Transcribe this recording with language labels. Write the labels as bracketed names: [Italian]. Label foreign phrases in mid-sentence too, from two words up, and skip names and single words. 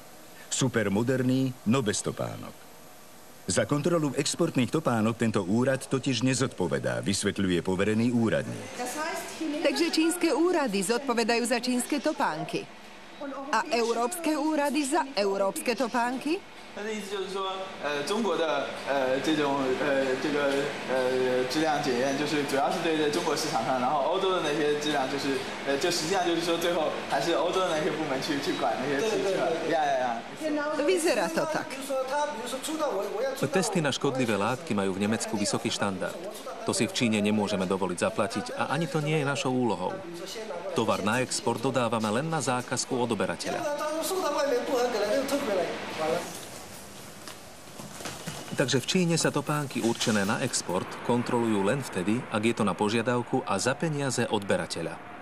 [Slovak] Supermoderný, no bez topánok. Za kontrolu exportných topánok tento úrad totiž nezodpovedá, vysvetľuje poverený úradník. Takže čínske úrady zodpovedajú za čínske topánky. A európske úrady za európske topánky? [Chinese] 他的意思就是说，中国的这个质量检验，就是主要是对在中国市场上，然后欧洲的那些质量，就实际上就是说，最后还是欧洲的那些部门去管那些事情。 [Slovak] Vyzerá to tak. Testy na škodlivé látky majú v Nemecku vysoký štandard. To si v Číne nemôžeme dovoliť zaplatiť a ani to nie je našou úlohou. Tovar na export dodávame len na zákazku odoberateľa. Takže v Číne sa topánky určené na export kontrolujú len vtedy, ak je to na požiadavku a za peniaze odberateľa.